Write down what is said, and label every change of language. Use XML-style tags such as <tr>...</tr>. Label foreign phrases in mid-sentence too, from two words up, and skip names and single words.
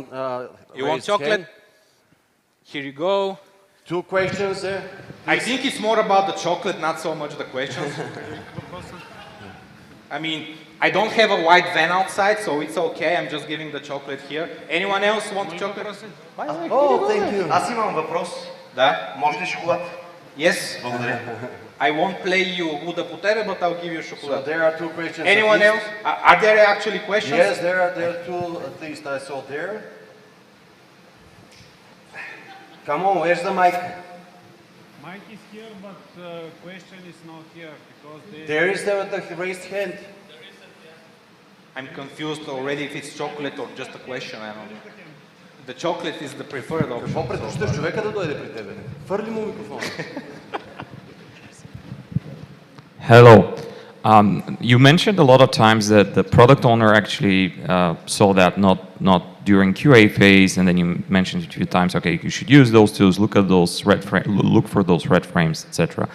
<en>You want chocolate? Here you go. 2 questions there. I think it's more about the chocolate, not so much the questions. I mean, I don't have a white van outside, so it's okay. I'm just giving the chocolate here. Anyone else want chocolate? Oh, thank you.</en> <bg>Аз имам въпрос. Да? Може ли шоколад?</bg> <en>Yes.</en> <bg>Благодаря.</bg> <en>I won't play you</en> <bg>Уда по тебе,</bg> <en>but I'll give you So chocolate. there are two questions. Anyone at else? least. Are there actually questions? Yes, there are two at least I saw there. Come on, where's the mic? Mike is here, but question is not here because they... There is the raised hand. I'm confused already if it's chocolate or just a question. I don't know. The chocolate is the preferred option.</en> <bg>Какво предпочиташ човека да дойде при тебе? Фърли му микрофона.</bg> <en>Hello. You mentioned a lot of times that the product owner actually saw that not during QA phase, and then you mentioned a few times, okay, you should use those tools, look at those look for those red frames, etc.</en>